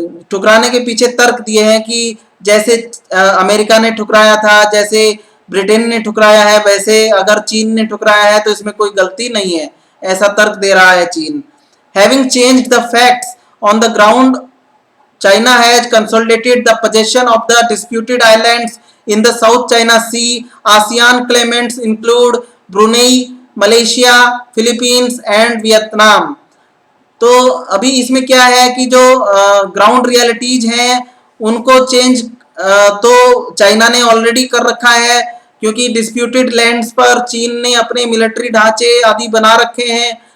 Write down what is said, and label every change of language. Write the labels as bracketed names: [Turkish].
[Hindi] ठुकराने के पीछे तर्क दिए हैं कि जैसे अमेरिका ने ठुकराया था, जैसे ब्रिटेन ने ठुकराया है, वैसे अगर चीन ने ठुकराया है तो इसमें कोई गलती नहीं है, ऐसा तर्क दे रहा है चीन। [English] Having changed the facts on the ground, China has consolidated the possession of the disputed islands in the South China Sea. ASEAN claimants include Brunei, Malaysia, Philippines and Vietnam. [Hindi] तो अभी इसमें क्या है कि जो ग्राउंड रियलिटीज हैं उनको change तो चाइना ने ऑलरेडी कर रखा है, क्योंकि डिस्प्यूटेड लैंड्स पर चीन ने अपने मिलिट्री ढांचे आदि बना रखे हैं।